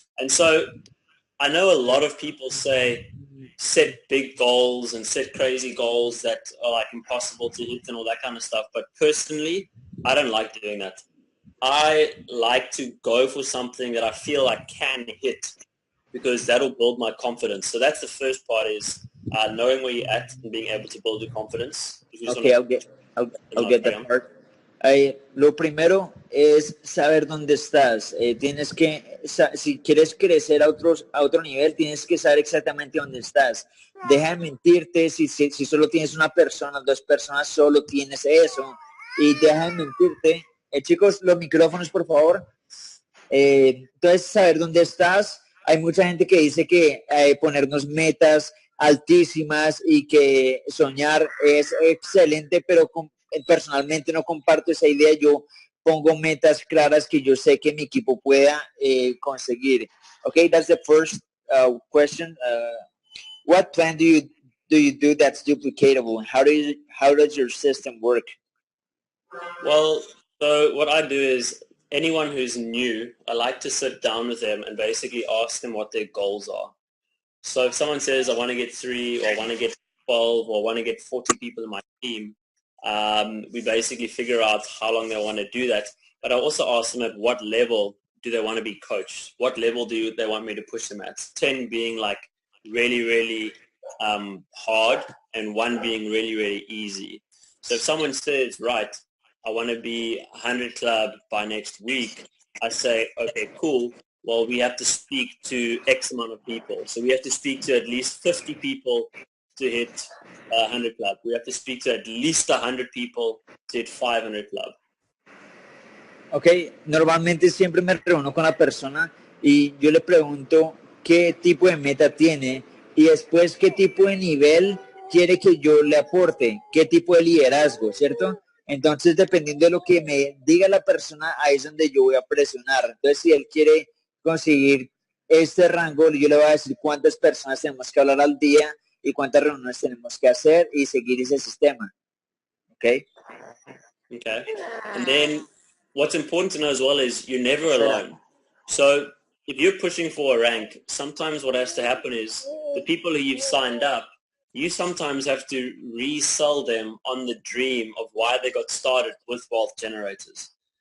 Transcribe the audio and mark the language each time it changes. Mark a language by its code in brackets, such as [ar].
[en] And so I know a lot of people say set big goals and set crazy goals that are like impossible to hit and all that kind of stuff. But personally, I don't like doing that. I like to go for something that I feel I can hit because that'll build my confidence. So that's the first part is knowing where you're at and being able to build your confidence. Okay, I'll get that part. [es] Lo primero es saber dónde estás. Tienes que, si quieres crecer a otro nivel, tienes que saber exactamente dónde estás. Deja de mentirte, si solo tienes una persona, 2 personas, solo tienes eso. Y deja de mentirte. Chicos, los micrófonos, por favor. Entonces, saber dónde estás. Hay mucha gente que dice que ponernos metas altísimas y que soñar es excelente, pero personalmente no comparto esa idea. Yo pongo metas claras que yo sé que mi equipo pueda conseguir. [en] Okay, that's the first question. What plan do you do that's duplicatable? How does your system work? Well, so what I do is anyone who's new, I like to sit down with them and basically ask them what their goals are. So if someone says, I want to get 3 or I want to get 12 or I want to get 40 people in my team, we basically figure out how long they want to do that. But I also ask them at what level do they want to be coached? What level do they want me to push them at? 10 being like really, really hard and 1 being really, really easy. So if someone says, right, I want to be 100 club by next week, I say, okay, cool. Well, we have to speak to X amount of people. So we have to speak to at least 50 people to hit 100 club. We have to speak to at least 100 people to hit 500 club. [es] Ok, normalmente siempre me reúno con la persona y yo le pregunto qué tipo de meta tiene y después qué tipo de nivel quiere que yo le aporte, qué tipo de liderazgo, ¿cierto? Entonces, dependiendo de lo que me diga la persona, ahí es donde yo voy a presionar. Entonces, si él quiere conseguir este rango, yo le voy a decir cuántas personas tenemos que hablar al día y cuántas reuniones tenemos que hacer y seguir ese sistema. [en] Okay? Okay. And then what's important to know as well is you're never alone. So if you're pushing for a rank, sometimes what has to happen is the people who you've signed up, you sometimes have to resell them on the dream of why they got started with wealth generators.